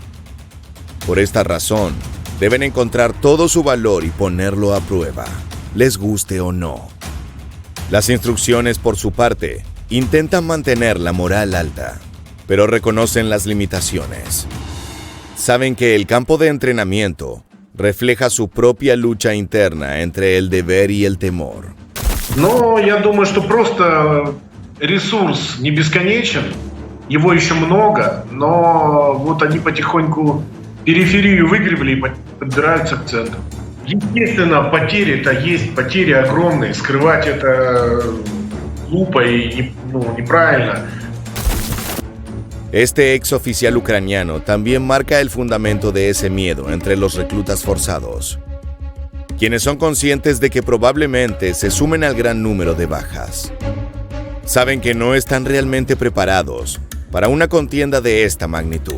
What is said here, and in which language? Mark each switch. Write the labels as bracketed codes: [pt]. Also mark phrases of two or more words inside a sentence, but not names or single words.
[es] Por esta razón, deben encontrar todo su valor y ponerlo a prueba, les guste o no. Las instrucciones, por su parte, intentan mantener la moral alta, pero reconocen las limitaciones. Saben que el campo de entrenamiento refleja su propia lucha interna entre el deber y el temor. [ru] Но я думаю, что просто ресурс не бесконечен, его еще много, но вот они потихоньку периферию выгребли и подбираются к центру. Естественно, потери-то есть, потери огромные, скрывать это глупо и неправильно. [es] Este ex oficial ucraniano también marca el fundamento de ese miedo entre los reclutas forzados, quienes son conscientes de que probablemente se sumen al gran número de bajas. Saben que no están realmente preparados para una contienda de esta magnitud.